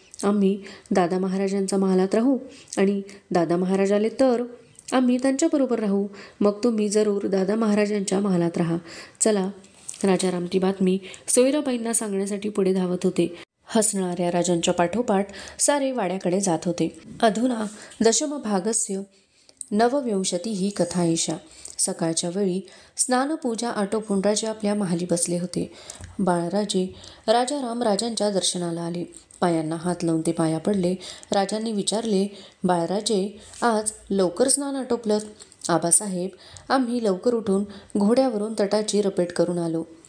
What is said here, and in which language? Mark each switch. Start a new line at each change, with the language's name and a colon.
Marathi: आम्ही दादा महाराजांच्या महालात राहू आणि दादा महाराज आले तर आम्ही त्यांच्याबरोबर राहू. मग तुम्ही जरूर दादा महाराजांच्या महालात राहा. चला. राजाराम ती बातमी सोयराबाईंना सांगण्यासाठी पुढे धावत होते. हसणाऱ्या राजांच्या पाठोपाठ सारे वाड्याकडे जात होते.
Sanskrit: अधुना दशमभागस्य नवविंशतिः कथा एषा.
Marathi: सकाळच्या वेळी स्नानपूजा आटोपून राजे आपल्या महाली बसले होते. बाळराजे राजाराम राजांच्या दर्शनाला आले. पायांना हात लावून ते पाया पडले. राजांनी विचारले, बाळराजे, आज लवकर स्नान आटोपलं? आबासाहेब, आम्ही लवकर उठून घोड्यावरून तटाची रपेट करून आलो.